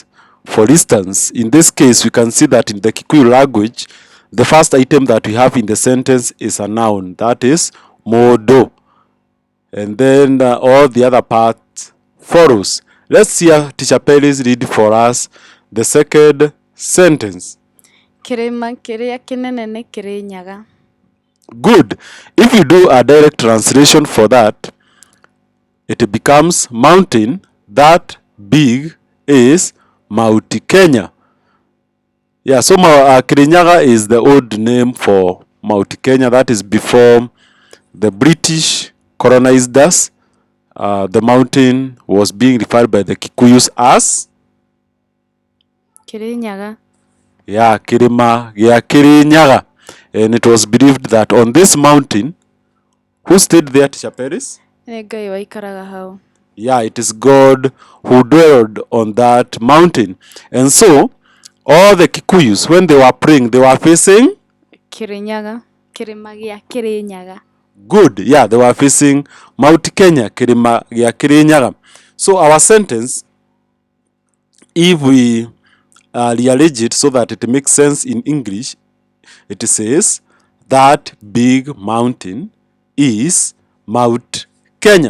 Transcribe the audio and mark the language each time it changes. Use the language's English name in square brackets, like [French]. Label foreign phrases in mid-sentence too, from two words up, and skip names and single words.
[English] For instance, in this case, we can see that in the Kikuyu language, the first item that we have in the sentence is a noun, that is modo, and then all the other parts follows. Let's hear Teacher Peris read for us the second sentence. [Kikuyu] Kĩrĩma kĩrĩa kĩnene nĩ kĩrĩ nyaga. [English] Good. If you do a direct translation for that, it becomes mountain that big is Mount Kenya. Yeah, so Kirinyaga is the old name for Mount Kenya. That is before the British colonized us. The mountain was being referred by the Kikuyus as Kirinyaga. Yeah, [Kikuyu] Kirima gĩa Kirinyaga. [English] And it was believed that on this mountain, who stayed there, Teacher Peris? [Kikuyu] Nĩ Ngai waikaraga hau. [English] Yeah, it is God who dwelled on that mountain. And so, all the Kikuyus, when they were praying, they were facing? [Kikuyu] Kirinyaga. Kĩrĩma gĩa Kirinyaga. [English] Good. Yeah, they were facing Mount Kenya, [Kikuyu] Kirima gĩa Kirinyaga. [English] So our sentence, if we rearrange it so that it makes sense in English, it says that big mountain is Mount Kenya.